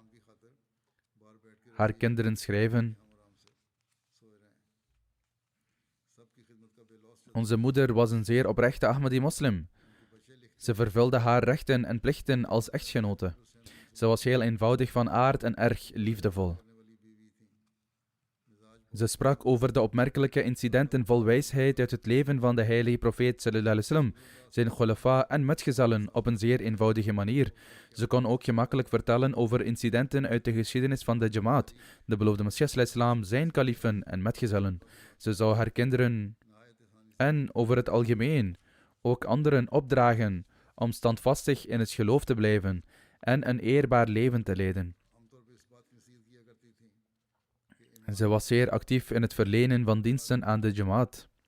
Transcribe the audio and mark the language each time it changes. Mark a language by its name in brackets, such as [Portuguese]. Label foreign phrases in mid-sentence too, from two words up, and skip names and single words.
[Dutch] Haar kinderen schrijven: onze moeder was een zeer oprechte Ahmadi-moslim. Ze vervulde haar rechten en plichten als echtgenote. Ze was heel eenvoudig van aard en erg liefdevol. Ze sprak over de opmerkelijke incidenten vol wijsheid uit het leven van de heilige profeet [Arabic] صلى الله عليه وسلم, [Dutch] zijn khulafa en metgezellen op een zeer eenvoudige manier. Ze kon ook gemakkelijk vertellen over incidenten uit de geschiedenis van de Jamaat, de beloofde Messias [Arabic] صلى الله عليه وسلم, [Dutch] zijn kalifen en metgezellen. Ze zou haar kinderen en over het algemeen ook anderen opdragen om standvastig in het geloof te blijven en een eerbaar leven te leiden. Ze was zeer actief in het verlenen van diensten aan de Jamaat.